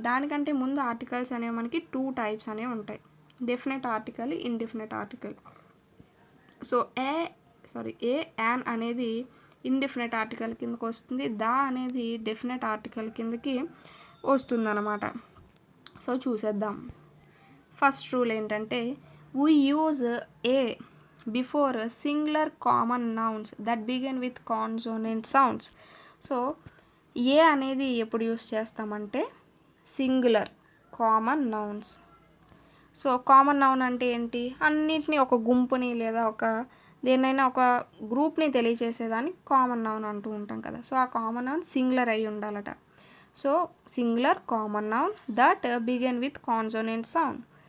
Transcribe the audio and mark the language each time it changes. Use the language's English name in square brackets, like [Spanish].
[Telugu] దానికంటే ముందు ఆర్టికల్స్ అనేవి మనకి 2 టైప్స్ అనేవి ఉంటాయి, definite article, indefinite article. So ఏ, an అనేది ఇండెఫినెట్ ఆర్టికల్ కిందకి వస్తుంది, దా అనేది డెఫినెట్ ఆర్టికల్ కిందకి వస్తుందన్నమాట. సో చూసేద్దాం. [English] First rule ఏంటంటే, we use a before singular common nouns that begin with consonant sounds. [Telugu] So ఏ అనేది ఎప్పుడు యూస్ చేస్తామంటే singular common nouns. So common noun అంటే ఏంటి? అన్నిటినీ, ఒక గుంపుని లేదా ఒక దేన్నైనా ఒక గ్రూప్ని తెలియచేసేదాన్ని కామన్ నౌన్ అంటూ ఉంటాం కదా. సో ఆ కామన్ నౌన్ సింగులర్ అయి ఉండాలట. So [English] Singular common noun that begin with consonant sound.